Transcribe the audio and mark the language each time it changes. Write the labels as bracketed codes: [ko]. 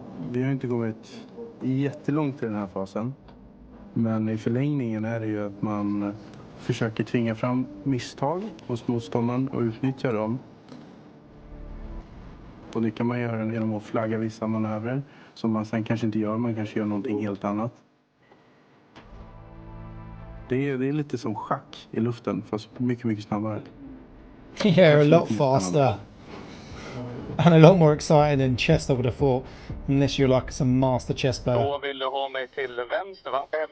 [sv] Vi har inte kommit jättelångt i den här fasen. Men i förlängningen är det ju att man försöker tvinga fram misstag hos motståndaren och utnyttja dem. Och det kan man göra genom att flagga vissa manövrer som man sen kanske inte gör. Man kanske gör någonting helt annat. Det är lite som schack i luften, fast mycket, mycket snabbare. [en] Yeah, a lot faster. And a lot more exciting than chess, I would have thought. Unless you're like some master chess player. [sv] Då vill du ha mig till vänster, va?